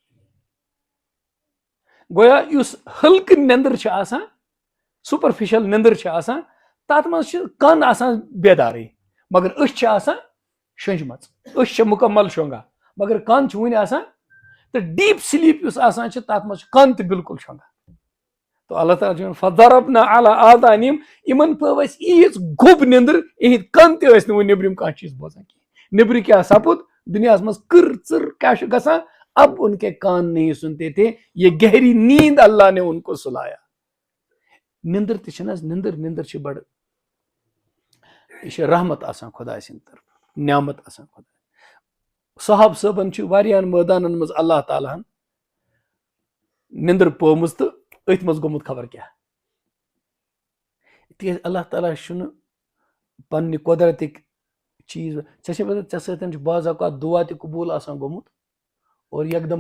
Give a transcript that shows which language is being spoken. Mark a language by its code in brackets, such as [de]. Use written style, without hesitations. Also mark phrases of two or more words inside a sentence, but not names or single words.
[ks] گویا یُس ہلکہٕ نندر چھِ آسان, سپرفیشل نندر چھِ آسان, تتھ منٛز چھِ کن آسان بیدارٕے, مگر أچھ چھِ آسان شۄنٛجمژ, أچھ چھِ مکمل شۄنگان مگر کن چھِ وُنہِ آسان. تہٕ [en] deep sleep [ks] یُس آسان چھِ تتھ منٛز چھِ کن تہِ بالکل شۄنگان. تو اللہ تعالیٰ چھُ [ar] فضربنا علی آذانہم, [ks] یمن پٲو اَسہِ ییٖژ گوٚب نندر یِہنٛدۍ کن تہِ ٲسۍ نہٕ وۄنۍ نیبرِم کانٛہہ چیٖز بوزان کینٛہہ. نیبرٕ کیٛاہ سپُد دُنیاہس منٛز کٕر ژٕر کیٛاہ چھُ گژھان, [ur] اب ان کے کان نہیں سنتے تھے, یہ گہری نیند اللہ نے ان کو سلایا. [ks] نندر تہِ چھِ نہ حظ, نندر چھِ بڑٕ یہ رحمت آسان خدا سند طرف نعمت آسان خدا صحاب صٲبن واریاہن مٲدانن منٛز اللہ تعالیٰ ہن نندر پٲمٕژ تہٕ أتھۍ منٛز گوٚمُت خبر کیٛاہ تِکیٛازِ اللہ تعالیٰ چھُنہٕ پننہِ قۄدرتٕکۍ چیٖز ژےٚ چھےٚ پتہ ژےٚ سۭتۍ چھُ بعض اوقات دعا تہِ قبوٗل آسان گوٚمُت اور یکدم